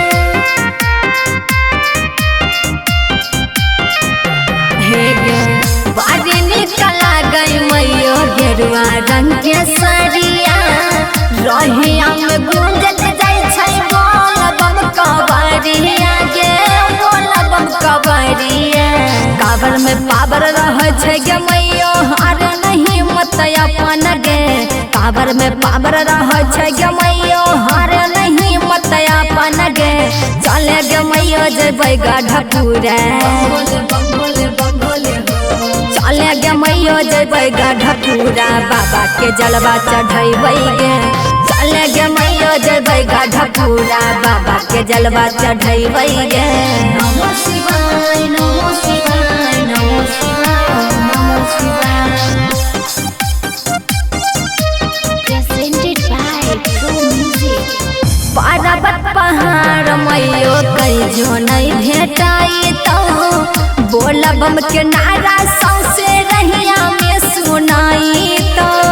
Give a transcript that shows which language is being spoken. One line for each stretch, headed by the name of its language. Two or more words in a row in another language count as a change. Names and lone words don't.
Maithili: हे गे बारी निकला गई मैयो गेरुआ रंग के सरिया, रहिया में गूंजत जाय छै बोल बम कांवरिया गे, बोल बम कांवरिया। कांवर में पावर रहे छै गे मैयो, हार नहीं मत अपन गे। कांवर में पावर रहे छै गे मैयो, हार नहीं मत अपन गे। चले गे मैयो जेबै गढ़पुरा, चले गे मैयो जेबै गढ़पुरा, बाबा के जलवा चढ़ैबै गे। चले गे मैयो जेबै गढ़पुरा, बाबा के जलवा चढ़ैबै गे।
Sanskrit: नमो शिवाय नमो शिवाय नमो शिवाय नमो शिवाय।
English: Presented by True Music।
Maithili: पर्वत पहाड़ मैयो कहियो नहीं भेटाई तो, बोल बम के नारा सौंसे रहिया में सुनाई तो।